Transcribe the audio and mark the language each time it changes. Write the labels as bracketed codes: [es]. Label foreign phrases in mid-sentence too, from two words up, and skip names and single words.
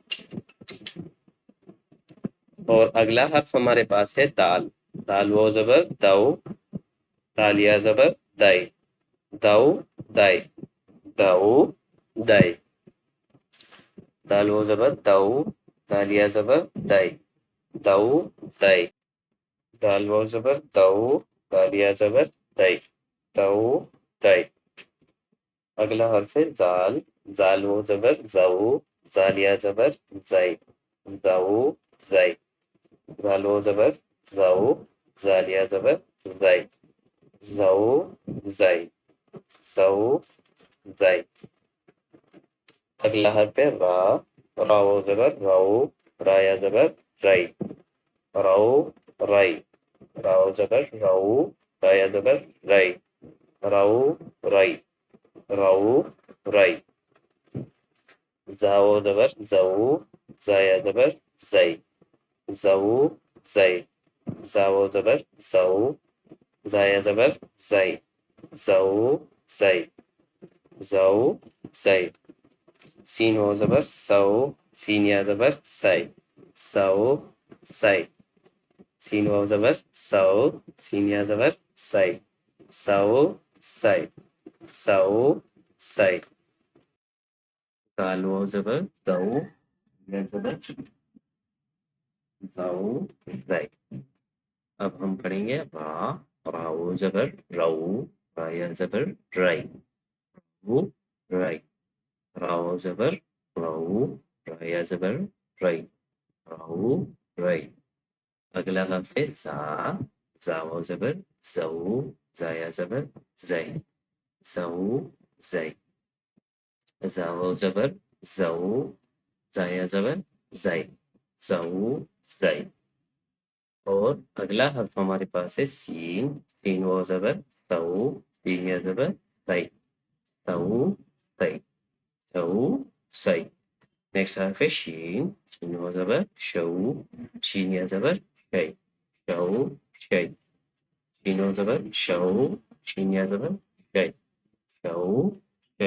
[ur] اور اگلا حرف ہمارے پاس ہے دال، دال واو زبر دو، دال یا زبر دے، دو دے، دو دے۔ دال واو زبر دو، دال یا زبر دے، دو دے، دال واو زبر دو، دال یا زبر دے، دو دے۔ اگلا حرف ہے زال، زال واو زبر زو، زال یا زبر زے، زو زے، زال واو زبر زو، زال یا زبر زے، زو زے، زو زے۔ اگلا حرف ہے را، را واو زبر رو، را یا زبر رے، رو رے، را واو زبر رو، را یا زبر رے، رو رے، رو رے۔ زا واو زبر زو، زا یا زبر زے، زو زے، زا واو زبر زو، زا یا زبر زے، زو زے، زو زے۔ سین واو زبر سو، سین یا زبر سے، سو سے، سین واو زبر سو، سین یا زبر سے، سو سے، سو سے۔ دال واو زبر دو، یا زبر دو زے۔ اب ہم پڑھیں گے را، را واو زبر رو، را یا زبر رے، رو رے، را واو زبر رو، را یا زبر رے، رو رے۔ اگلا حرف ہے زا، زا واو زبر زو، زا یا زبر زے، زو زے، زا واو زبر زو، زا یا زبر زے، زو زے۔ اور اگلا حرف ہمارے پاس ہے سین، سین واو زبر سو، سین یا زبر سے، سو سے، سو سے۔ نیکسٹ حرف ہے شین، شین واو زبر شو، شین یا زبر شے، شو شے، شین واو زبر شو، شین یا زبر شے، شو شے۔